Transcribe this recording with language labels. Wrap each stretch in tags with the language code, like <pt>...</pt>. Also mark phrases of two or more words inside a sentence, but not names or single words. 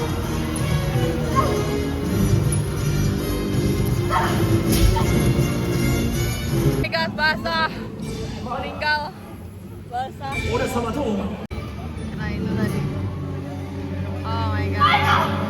<id>Meninggal basah, meninggal basah.</id> <ja>俺様どう思う？</ja> <id>Nah itu tadi.</id> <en>Oh my god.</en>